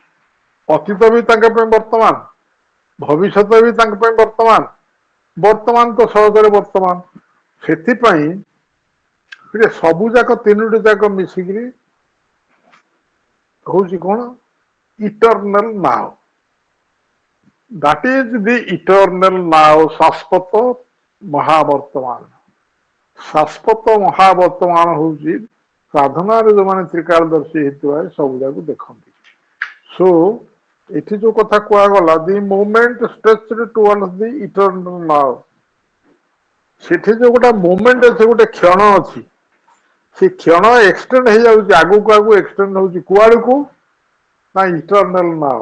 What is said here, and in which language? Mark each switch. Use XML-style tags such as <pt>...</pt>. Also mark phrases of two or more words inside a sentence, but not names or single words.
<or>ଅତୀତ ବି ତାଙ୍କ ପାଇଁ ବର୍ତ୍ତମାନ, ଭବିଷ୍ୟତ ବି ତାଙ୍କ ପାଇଁ ବର୍ତ୍ତମାନ, ବର୍ତ୍ତମାନ ତ ସହଜରେ ବର୍ତ୍ତମାନ। ସେଥିପାଇଁ ସବୁ ଯାକ, ତିନୋଟି ଯାକ ମିଶିକିରି ହଉଛି କଣ?</or> <en>eternal now. That is the eternal now,</en> <or>ଶାଶ୍ୱତ ମହାବର୍ତ୍ତମାନ। ଶାଶ୍ୱତ ମହାବର୍ତ୍ତମାନ ହଉଛି ସାଧନାରେ ଯୋଉମାନେ ତ୍ରିକାଳଦର୍ଶୀ ହେଇଥିବା ସବୁ ଯାକୁ ଦେଖନ୍ତି। ସୋ ଏଠି ଯୋଉ କଥା କୁହାଗଲା,</or> <en>the moment stretched towards the eternal now,</en> <or>ସେଠି ଯୋଉ ଗୋଟେ ମୋମେଣ୍ଟ ଅଛି, ଗୋଟେ କ୍ଷଣ ଅଛି, ସେ କ୍ଷଣ ଏକ୍ସଟେଣ୍ଡ ହେଇଯାଉଛି, ଆଗକୁ ଆଗକୁ ଏକ୍ସଟେଣ୍ଡ ହଉଛି, କୁଆଡକୁ ନା</or> <en>eternal now.</en>